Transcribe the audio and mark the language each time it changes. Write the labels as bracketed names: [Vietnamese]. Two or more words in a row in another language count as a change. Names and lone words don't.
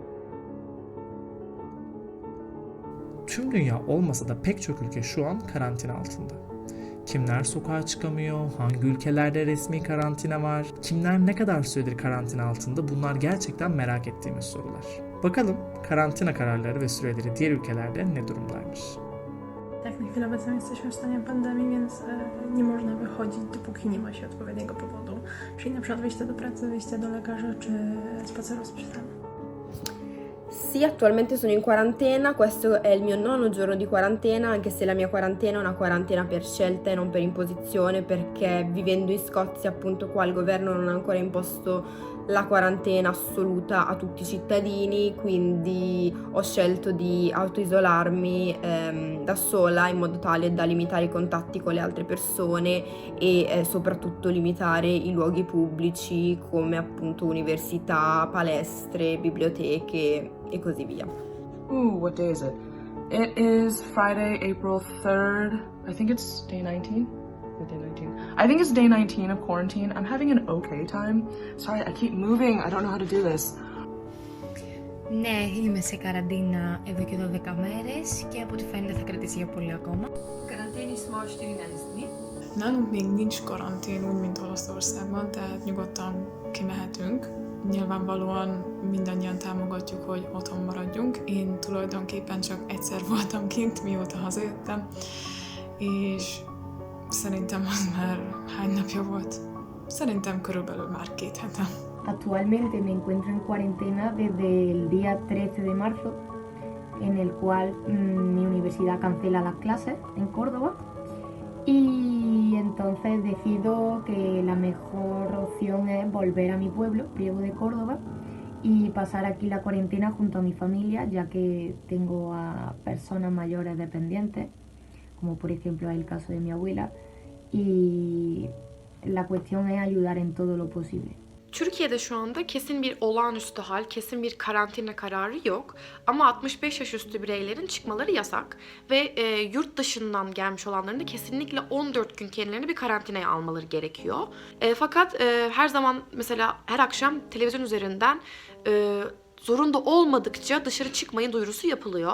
[Turkish] Tüm dünya olmasa da pek çok ülke şu an karantina altında. Kimler sokağa çıkamıyor, hangi ülkelerde resmi karantina var, kimler ne kadar süredir karantina altında, bunlar gerçekten merak ettiğimiz sorular. Bakalım karantina kararları ve süreleri diğer ülkelerde ne durumdaymış. [Polish] Tak, na chwilę obecną jesteśmy w stanie pandemii, więc nie można wychodzić, dopóki nie ma się odpowiedniego powodu. Czyli na przykład wyjście do pracy, wyjście do lekarza czy spaceru z psem. [Italian] Sì, attualmente sono in quarantena, questo è il mio 9° giorno di quarantena, anche se la mia quarantena è una quarantena per scelta e non per imposizione, perché vivendo in Scozia, appunto qua il governo non ha ancora imposto la quarantena assoluta a tutti i cittadini, quindi ho scelto di autoisolarmi da sola in modo tale da limitare i contatti con le altre persone e soprattutto limitare i luoghi pubblici come appunto università, palestre, biblioteche e così via. [English] What day is it? It is Friday, April 3rd. I think it's day 19. Day 19. I think it's day 19 of quarantine. I'm having an okay time. Sorry, I keep moving. I don't know how to do this. [Greek] Ναι, είμαι σε καραντίνα εδώ και 12 μέρες και από ό,τι φαίνεται θα κρατήσει για πολύ ακόμα. [Slovenian] Karanténi smo 14 dni. [Hungarian] Nálunk még nincs karantén úgy, mint Olaszországban, tehát nyugodtan kimehetünk. Nyilvánvalóan mindannyian támogatjuk, hogy otthon maradjunk. Én tulajdonképpen csak egyszer voltam kint, mióta hazajöttem, és szerintem az már hány napja volt? Szerintem körülbelül már 2 hete. [Spanish] Actualmente me encuentro en cuarentena desde el día 13 de marzo, en el cual mi universidad cancela las clases en Córdoba y entonces decido que la mejor opción es volver a mi pueblo, Priego de Córdoba, y pasar aquí la cuarentena junto a mi familia, ya que tengo a personas mayores dependientes, como por ejemplo es el caso de mi abuela, y la cuestión es ayudar en todo lo posible. [Turkish] Türkiye'de şu anda kesin bir olağanüstü hal, kesin bir karantina kararı yok. Ama 65 yaş üstü bireylerin çıkmaları yasak. Ve yurt dışından gelmiş olanların da kesinlikle 14 gün kendilerini bir karantinaya almaları gerekiyor. Fakat her zaman mesela her akşam televizyon üzerinden zorunda olmadıkça dışarı çıkmayın duyurusu yapılıyor.